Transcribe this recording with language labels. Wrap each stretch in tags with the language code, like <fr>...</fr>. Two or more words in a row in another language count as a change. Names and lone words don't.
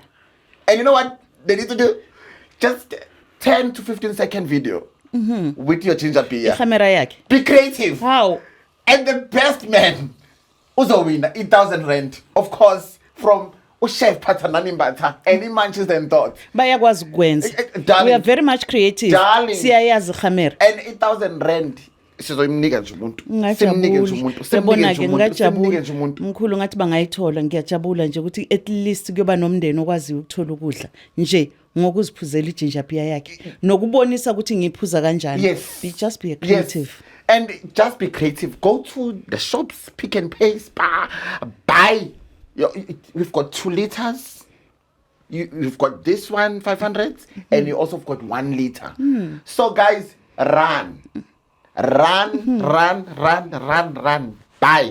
<en>And you know what they need to do? Just 10 to 15 second video with your ginger beer. Be creative. How? And the best man uzowina 1,000 rand. Of course, from Chef Patanani Mbata, any Manchester and thought.</en> <zu>Bayakwazi ukwenza.</zu> <en>We are very much creative. Darling.</en> <zu>Siyayazi khamera.</zu> <en>And 1,000 rand.</en> <zu>Sizoyimnika nje umuntu. Mkhulu ngathi bangayithola, ngiyajabula nje ukuthi</zu> <en>at least</en> <zu>kuyoba nomndeni okwazi ukuthola ukudla nje ngokuziphuzela iginger beer yakhe nokubonisa ukuthi ngiphuza kanjani.</zu> <en>Yes. Just be creative. Yes. And just be creative. Go to the shops, Pick n Pay, Spar, buy. We've got 2 liters. You've got this one 500, and you also got 1 liter. So guys, run. Buy.</en>